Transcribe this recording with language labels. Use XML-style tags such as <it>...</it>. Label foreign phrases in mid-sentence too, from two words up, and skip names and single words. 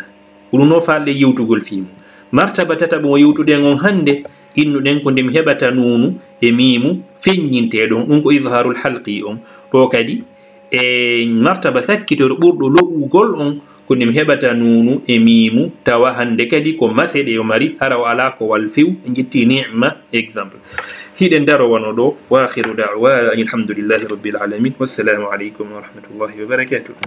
<ff>ɗum no falle yewtugol fimu. martaba tata mo yewtuɗen on hande innuɗen ko nde mi heɓata nunu e mimu feññinteɗon ɗum ko</ff> <ar>إظهار الحلقي</ar> <ff>on. to kadi e martaba sakkitoɗo ɓurɗo loɓugol on ko nde mi heɓata nunu e mimu tawa hande kadi ko maseɗe o mari hara o ala ko wal few e jetti ni'ma exemple. hiɗen daro wano ɗo</ff> <ar>وآخر دعوانا الحمد لله رب العالمين والسلام عليكم ورحمة الله وبركاته.</ar>